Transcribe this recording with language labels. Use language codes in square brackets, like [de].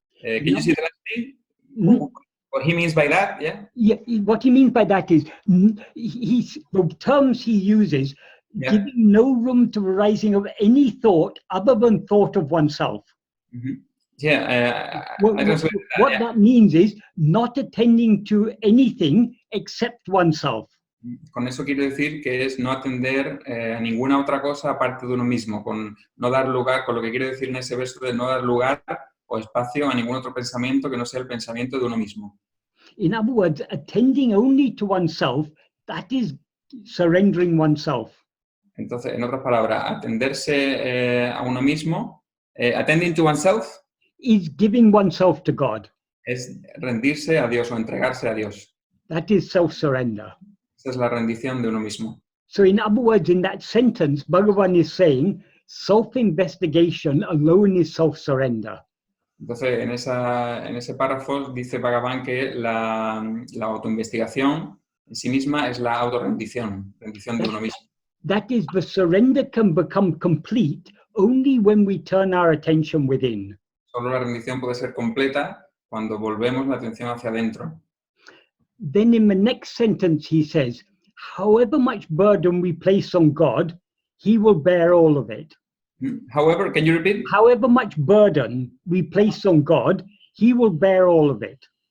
[en] Can you see the last thing? What he means by that, yeah? Yeah, what he means by that is the terms he uses, Yeah. giving no room to the rising of any thought other than thought of oneself. Mm-hmm. Yeah, What that means is not attending to anything except oneself. [es] Con eso quiero decir que es no atender a ninguna otra cosa aparte de uno mismo, con no dar lugar, con lo que quiero decir en ese verso de no dar lugar o espacio a ningún otro pensamiento que no sea el pensamiento de uno mismo. [en] In other words, attending only to oneself, that is surrendering oneself. [es] Entonces, en otras palabras, atenderse a uno mismo, [en] attending to oneself, is giving oneself to God. [es] es rendirse a Dios o entregarse a Dios. [en] That is self-surrender. [es] Esa es la rendición de uno mismo. [en] So in other words, in that sentence, Bhagavan is saying self-investigation alone is self-surrender. [es] Entonces, en ese párrafo dice Bhagavan que la autoinvestigación en sí misma es la autorrendición, rendición de uno mismo. [en] That is, the surrender can become complete only when we turn our attention within. [es] Solo la rendición puede ser completa cuando volvemos la atención hacia adentro. [en] Then in the next sentence he says, however much burden we place on God, he will bear all of it. However, can you repeat? However much burden we place on God, he will bear all of it.